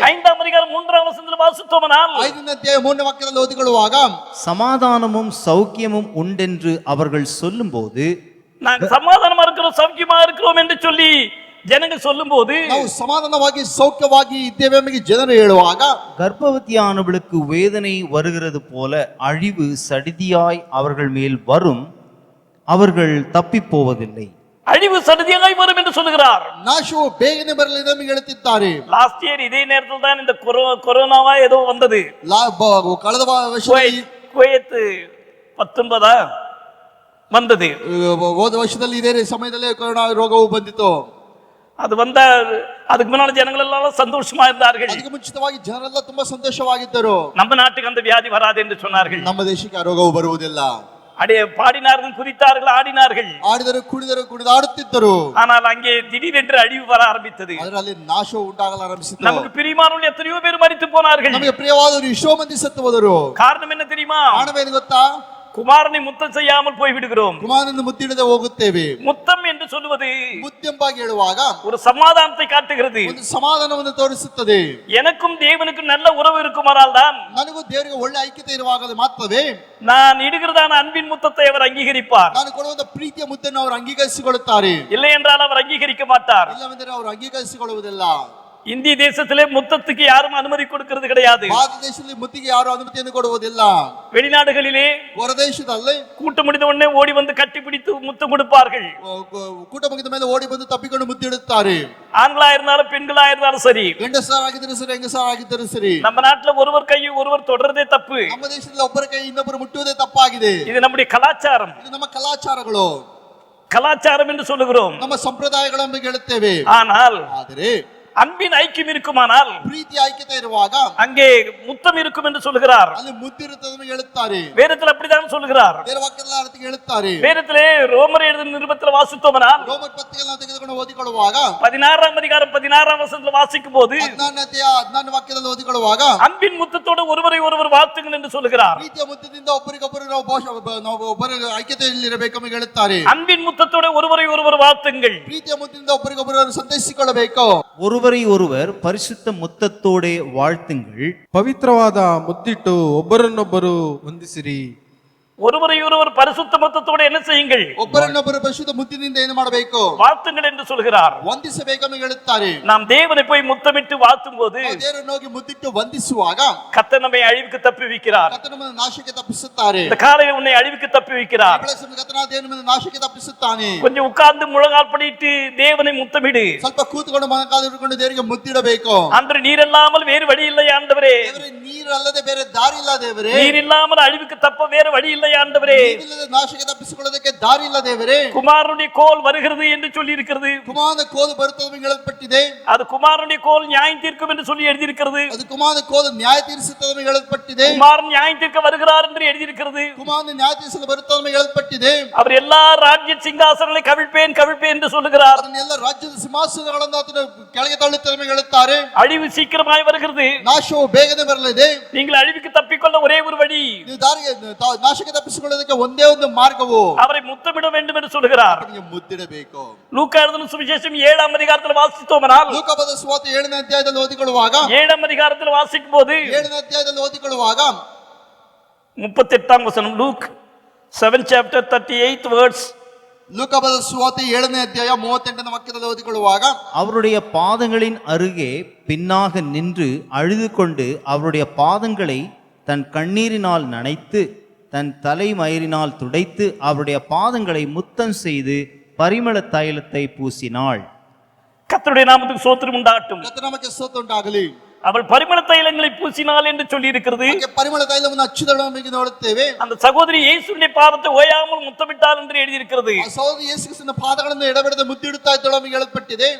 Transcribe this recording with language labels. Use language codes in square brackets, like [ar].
[ta] 5ஆம் அதிகாரம் 3ஆம் வசனத்தில் வாசித்தோமானால், [kn] 5ನೇ ಅಧ್ಯಾಯ 3ನೇ ವಾಕ್ಯದಲ್ಲಿ ಓದಿಕೊಳ್ಳುವಾಗ, [ta] சமாதானமும் சௌக்கியமும் உண்டென்று அவர்கள் சொல்லும்போது, நாங்கள் சமாதானமா இருக்கிறோம், சௌக்கியமா இருக்கிறோம் என்று சொல்லி ஜனங்கள் சொல்லும்போது, [kn] ನಾವು ಸಮಾಧಾನವಾಗಿ ಸೌಖ್ಯವಾಗಿ ಇದ್ದೇವೆ ಎಂಬ ಜನರು ಹೇಳುವಾಗ, [ta] கர்ப்பவதியானவளுக்கு வேதனை வருகிறது போல அழிவு சடிதியாய் அவர்கள் மேல் வரும், அவர்கள் தப்பி போவதில்லை. அழிவு சடுதியாய் வரும் என்று சொல்லுகிறார். [kn] ನಾಶವು ಬೇಗನೆ ಬರಲಿದೆ ಎಂದು ಹೇಳುತ್ತಿದ್ದಾರೆ. [en] last year [ta] இதே நேரத்தில் தான் இந்த கொரோனாவா ஏதோ வந்தது. [kn] ಕಳೆದ ವರ್ಷದಲ್ಲಿ [ta] குவைத் 19 வந்தது. [kn] ಹೋದ ವರ್ಷದಲ್ಲಿ ಇದೇ ಸಮಯದಲ್ಲಿ ಕೊರೋನಾ ರೋಗವು ಬಂದಿತ್ತು. [ta] அது வந்த அதுக்கு முன்னால ஜனங்கள் எல்லாம் சந்தோஷமா இருந்தார்கள். [kn] ಅದಕ್ಕೆ ಮುಂಚಿತವಾಗಿ ಜನರೆಲ್ಲ ತುಂಬಾ ಸಂತೋಷವಾಗಿದ್ದರು. [ta] நம்ம நாட்டுக்கு அந்த வியாதி வராது என்று சொன்னார்கள். [kn] ನಮ್ಮ ದೇಶಕ್ಕೆ ಆ ರೋಗವು ಬರುವುದಿಲ್ಲ. [ta] அடே பாடினார்கள், குதித்தார்கள், ஆடினார்கள். [kn] ಆಡಿದರು, ಕುಣಿದಾಡುತ್ತಿದ್ದರು. [ta] ஆனால் அங்கே திடீரென்று அழிவு வர ஆரம்பித்தது. [kn] ಅದರಲ್ಲಿ ನಾಶವು ಉಂಟಾಗಲು ಆರಂಭಿಸಿತು. [ta] நமக்கு பிரியமானவர்கள் எத்தனையோ பேர் மரித்து போனார்கள். [kn] ನಮಗೆ ಪ್ರಿಯವಾದವರು ಎಷ್ಟೋ ಮಂದಿ ಸತ್ತು ಹೋದರು. [ta] காரணம் என்ன தெரியுமா? [kn] ಕಾರಣವೇನು ಗೊತ್ತಾ? [ta] குமாரனை முத்தம் செய்யாமல் போய் விடுகிறோம். [kn] ಕುಮಾರನನ್ನು ಮುತ್ತಿಡದೆ ಹೋಗುತ್ತೇವೆ. [ta] முத்தம் என்று சொல்லுவது [kn] ಮುತ್ತೆಂಬಾಗಿ ಹೇಳುವಾಗ [ta] ஒரு சமாதானத்தை காட்டுகிறது. [kn] ಒಂದು ಸಮಾಧಾನವನ್ನು ತೋರಿಸುತ್ತದೆ. [ta] எனக்கும் தேவனுக்கும் நல்ல உறவு இருக்குமானால் தான் [kn] ನನಗೂ ದೇವರಿಗೆ ಒಳ್ಳೆ ಐಕ್ಯತೆ ಇರುವಾಗಲೇ ಮಾತ್ರವೇ [ta] நான் இடுகிறதான அன்பின் முத்தத்தை அவர் அங்கீகரிப்பார். [kn] ನಾನು ಕೊಡುವಂತ ಪ್ರೀತಿಯ ಮುದ್ದನ್ನು ಅವರು ಅಂಗೀಕರಿಸಿಕೊಳ್ಳುತ್ತಾರೆ. [ta] இல்லை என்றால் அவர் அங்கீகரிக்க மாட்டார். [kn] ಇಲ್ಲವೆಂದರೆ ಅವರು ಅಂಗೀಕರಿಸಿಕೊಳ್ಳುವುದಿಲ್ಲ. [ta] இந்திய தேசத்திலே முத்தத்துக்கு யாரும் அனுமதி கொடுக்கிறது கிடையாது. [kn] ಭಾರತ ದೇಶದಲ್ಲಿ ಮುತ್ತಿಗೆ ಯಾರು ಅನುಮತಿಯನ್ನು ಕೊಡುವುದಿಲ್ಲ. [ta] வெளிநாடுகளிலே [kn] ಹೊರದೇಶದಲ್ಲಿ [ta] கூட்டம் முடிந்த உடனே ஓடி வந்து கட்டி பிடித்து முத்தம் கொடுப்பார்கள். [kn] ಕೂಟ ಮುಗಿದ ಮೇಲೆ ಓಡಿ ಬಂದು ತಪ್ಪಿಕೊಂಡು ಮುತ್ತಿಡುತ್ತಾರೆ. [ta] ஆண்களா இருந்தாலும் பெண்களா இருந்தாலும் சரி. [kn] ಗಂಡಸರಾಗಿದ್ದರೂ ಸರಿ, ಹೆಂಗಸರಾಗಿದ್ದರೂ ಸರಿ. [ta] நம்ம நாட்டுல ஒருவர் கையை ஒருவர் தொடர்றதே தப்பு. [kn] ನಮ್ಮ ದೇಶದಲ್ಲಿ ಒಬ್ಬರ ಕೈ ಇನ್ನೊಬ್ಬರು ಮುಟ್ಟುವುದೇ ತಪ್ಪಾಗಿದೆ. [ta] இது நம்முடைய கலாச்சாரம். [kn] ಇದು ನಮ್ಮ ಕಲಾಚಾರಗಳು, [ta] கலாச்சாரம் என்று சொல்லுகிறோம். [kn] ನಮ್ಮ ಸಂಪ್ರದಾಯಗಳನ್ನು ಹೇಳುತ್ತೇವೆ. [ta] ஆனால் [kn] ಆದರೆ [ta] அன்பின் ஐக்கியம் இருக்குமானால் [kn] ಪ್ರೀತಿ ಐಕ್ಯತೆ ಇರುವಾಗ [ta] அங்கே முத்தம் இருக்கும் என்று சொல்லுகிறார். [kn] ಅಲ್ಲಿ ಮುತ್ತಿರುತ್ತದೆ ಹೇಳುತ್ತಾರೆ. [ta] வேதத்தில் அப்படித்தான் சொல்லுகிறார். [kn] ಬೇರೆ ವಾಕ್ಯದಲ್ಲಿ ಅರ್ಥ ಹೇಳುತ್ತಾರೆ. [ta] வேதத்திலே ரோமர் எழுதின நிருபத்தில் வாசித்தோமானால், [kn] ರೋಮರ್ ಪತ್ರಿಕೆಯನ್ನು ತೆಗೆದುಕೊಂಡು ಓದಿಕೊಳ್ಳುವಾಗ [ta] 16ஆம் அதிகாரம் 16ஆம் வசனத்தில் வாசிக்கும் போது [kn] 14ನೇ ಅಧ್ಯಾಯ 14ನೇ ವಾಕ್ಯದಲ್ಲಿ ಓದಿಕೊಳ್ಳುವಾಗ [ta] அன்பின் முத்தத்தோடு ஒருவரை ஒருவர் வாழ்த்துங்கள் என்று சொல்லுகிறார். [kn] ಪ್ರೀತಿಯ ಮುತ್ತದಿಂದ ಒಬ್ಬರಿಗೊಬ್ಬರು ನಾವು ಒಬ್ಬರ ಐಕ್ಯತೆಯಲ್ಲಿ ಇರಬೇಕೆಂದು ಹೇಳುತ್ತಾರೆ. [ta] அன்பின் முத்தத்தோடு ஒருவரை ஒருவர் வாழ்த்துங்கள். [kn] ಪ್ರೀತಿಯ ಮುತ್ತದಿಂದ ಒಬ್ಬರಿಗೊಬ್ಬರು ಸಂತೈಸಿಕೊಳ್ಳಬೇಕು. [ta] ஒருவரை ஒருவர் பரிசுத்த முத்தத்தோடே வாழ்த்துங்கள். [kn] ಪವಿತ್ರವಾದ ಮುದ್ದಿಟ್ಟು ಒಬ್ಬರನ್ನೊಬ್ಬರು ವಂದಿಸಿರಿ. [ta] ஒருவரை ஒருவர் பரிசுத்த முத்தத்தோடு என்ன செய்யுங்கள்? [kn] ಒಬ್ಬರನ್ನೊಬ್ಬರು ಪರಿಶುದ್ಧ ಮುತ್ತಿನಿಂದ ಏನು ಮಾಡಬೇಕು? [ta] வாழ்த்துங்கள் என்று சொல்கிறார். [kn] ವಂದಿಸಬೇಕೆಂದು ಹೇಳುತ್ತಾರೆ. [ta] நாம் தேவனை போய் முத்தமிட்டு வாழ்த்தும் போது [kn] ನಾವು ದೇವರನ್ನು ಹೋಗಿ ಮುತ್ತಿಟ್ಟು ವಂದಿಸುವಾಗ [ta] கர்த்தர் நம்மை அழிவுக்கு தப்புவிக்கிறார். [kn] ಕರ್ತನು ನಮ್ಮನ್ನು ನಾಶಕ್ಕೆ ತಪ್ಪಿಸುತ್ತಾರೆ. [ta] இந்த காலையில் உன்னை அழிவுக்கு தப்புவிக்கிறார். [kn] ಕರ್ತನಾದ ದೇವರು ನಮ್ಮನ್ನು ನಾಶಕ್ಕೆ ತಪ್ಪಿಸುತ್ತಾನೆ. [ta] கொஞ்சம் உட்கார்ந்து முழங்கால் படிட்டு தேவனை முத்தமிடு. [kn] ಸ್ವಲ್ಪ ಕೂತ್ಕೊಂಡು ಮೊಣಕಾಲು ಹಿಡ್ಕೊಂಡು ದೇವರಿಗೆ ಮುತ್ತಿಡಬೇಕು. [ta] அன்று நீர் இல்லாமல் வேறு வழி இல்லை ஆண்டவரே. [kn] ದೇವರೇ, ನೀರು ಅಲ್ಲದೆ ಬೇರೆ ದಾರಿ ಇಲ್ಲ ದೇವರೇ. [ta] நீர் இல்லாமல் அழிவுக்கு தப்ப வேறு வழி இல்லை ஆண்டவரே. [kn] ನೀರಿಲ್ಲದೆ ನಾಶಕ್ಕೆ ತಪ್ಪಿಸಿಕೊಳ್ಳೋದಕ್ಕೆ ದಾರಿ ಇಲ್ಲ ದೇವರೇ. [ta] குமாரனுடைய கோல் வருகிறது என்று சொல்லி இருக்கிறது. [kn] ಕುಮಾರನ ಕೋಲು ಬರುತ್ತದೆ ಹೇಳಲ್ಪಟ್ಟಿದೆ. [ta] அது குமாரனுடைய கோல் நியாயம் தீர்க்கும் என்று சொல்லி எழுதியிருக்கிறது. [kn] ಅದು ಕುಮಾರನ ಕೋಲು ನ್ಯಾಯ ತೀರಿಸುತ್ತದೆ ಹೇಳಲ್ಪಟ್ಟಿದೆ. [ta] குமாரன் நியாயம் தீர்க்க வருகிறார் என்று எழுதியிருக்கிறது. [kn] ಕುಮಾರನ ನ್ಯಾಯ ತೀರಿಸಲು ಬರುತ್ತದೆ ಹೇಳಲ್ಪಟ್ಟಿದೆ. [ta] அவர் எல்லா ராஜ்ய சிங்காசனங்களை கவிழ்ப்பேன் கவிழ்ப்பேன் என்று சொல்லுகிறார். [kn] ಅದನ್ನೆಲ್ಲ ರಾಜ್ಯದ ಸಿಂಹಾಸನಗಳನ್ನು ಆತನು ಕೆಳಗೆ ತಳ್ಳುತ್ತದೆ ಹೇಳುತ್ತಾರೆ. [ta] அழிவு சீக்கிரமாய் வருகிறது. [kn] ನಾಶವು ಬೇಗನೆ ಬರಲಿದೆ. [ta] நீங்கள் அழிவுக்கு தப்பிக்கொள்ள ஒரே ஒரு வழி, [kn] ನೀವು ದಾರಿಗೆ ನಾಶಕ್ಕೆ ತಪ್ಪಿಸಿಕೊಳ್ಳೋದಕ್ಕೆ ಒಂದೇ ಒಂದು ಮಾರ್ಗವು [ta] அவரை முத்தமிட வேண்டும் என்று சொல்லுகிறார். [kn] ನಿಮಗೆ ಮುತ್ತಿಡಬೇಕು. [ta] லூக்கா எழுதின சுவிசேஷம் 7ஆம் அதிகாரத்தில் வாசித்தோமானால், [kn] ಲೂಕಬದ ಸುವಾರ್ತೆ 7ನೇ ಅಧ್ಯಾಯದಲ್ಲಿ ಓದಿಕೊಳ್ಳುವಾಗ [ta] 7ஆம் அதிகாரத்தில் வாசிக்கும் போது [kn] 7ನೇ ಅಧ್ಯಾಯದಲ್ಲಿ ಓದಿಕೊಳ್ಳುವಾಗ [ta] 38ஆம் வசனம், லூக் 7 [en] chapter 38 words [kn] ಲೂಕಬದ ಸುವಾರ್ತೆ 7ನೇ ಅಧ್ಯಾಯ 38ನೇ ವಾಕ್ಯದಲ್ಲಿ ಓದಿಕೊಳ್ಳುವಾಗ [ta] அவருடைய பாதங்களின் அருகே பின்னாக நின்று அழுது கொண்டு அவருடைய பாதங்களை தன் கண்ணீரினால் நனைத்து தன் தலைமயிரினால் துடைத்து அவருடைய பாதங்களை முத்தம் செய்து பரிமள தைலத்தை பூசினாள். கர்த்தருடைய நாமத்துக்கு ஸ்தோத்திரம் உண்டாகட்டும். [kn] ಕರ್ತನ ನಾಮಕ್ಕೆ ಸ್ತೋತ್ರ ಉಂಟಾಗಲಿ. [ta] அவள் பரிமள தைலங்களை பூசினாள் என்று சொல்லி இருக்கிறது. [kn] ಆಕೆ ಪರಿಮಳ ತೈಲವನ್ನು ಹಚ್ಚಿದಳು ನೋಡುತ್ತೇವೆ. [ta] அந்த சகோதரி இயேசுவின் பாதத்தை ஓயாமல் முத்தமிட்டாள் என்று எழுதியிருக்கிறது. [kn] ಆ ಸಹೋದರಿ ಯೇಸು ಕ್ರಿಸ್ತನ ಪಾದಗಳನ್ನು ಎಡಬಿಡದೆ ಮುತ್ತಿಡುತ್ತಾ ಇದ್ದಳು ನಮಗೆ ಹೇಳಲ್ಪಟ್ಟಿದೆ.